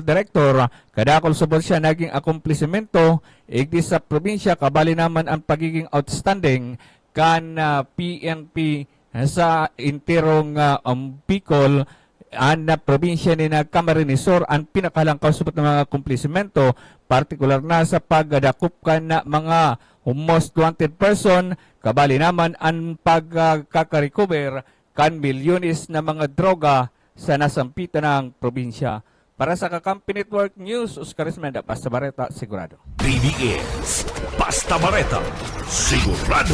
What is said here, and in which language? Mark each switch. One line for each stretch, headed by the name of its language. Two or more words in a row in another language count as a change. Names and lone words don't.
Bikol: director kadakol subot siya naging akumplisemento igdi sa probinsya kabali naman ang pagiging outstanding kan PNP sa intirong Bicol ang probinsya ni na Camarines Sur ang pinakahalangkaw subot ng mga akumplisemento partikular na sa pagdakop kan na mga
English: most wanted person
Bikol: kabali naman ang pagkakarecover kan milyones na mga droga sa nasampitan ng probinsya. Para sa Kakampi Network News, Oscar Esmenda, Basta Bareta, sigurado. DBS Basta Bareta, sigurado.